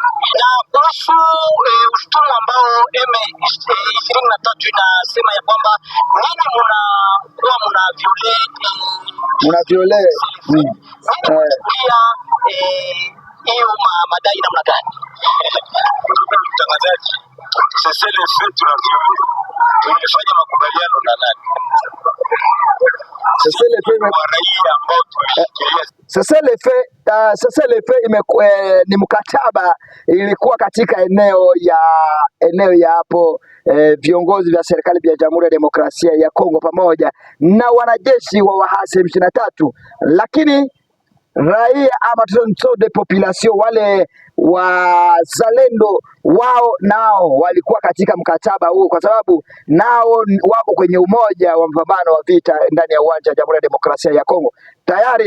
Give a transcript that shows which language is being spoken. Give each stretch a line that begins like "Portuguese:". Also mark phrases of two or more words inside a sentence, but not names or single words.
Swahili: Na kuhusu ushtumu ambao M23 inasema ya kwamba nini muna violate hiyo madai namna gani? Ndugu mtangazaji,
French: cessez-le-feu
Swahili: tumefanya makubaliano na nani?
French: Cessez-le-feu
Swahili: wa raia ambao tumeshikilia.
French: Cessez-le-feu
Swahili: ni mkataba ilikuwa katika eneo ya hapo viongozi vya serikali vya Jamhuri ya Demokrasia ya Kongo pamoja na wanajeshi wa waasi M23, lakini raia ama
French: de population
Swahili: wale wazalendo wao nao walikuwa katika mkataba huu, kwa sababu nao wako kwenye umoja wa mapambano wa vita ndani ya uwanja wa Jamhuri ya Demokrasia ya Kongo tayari.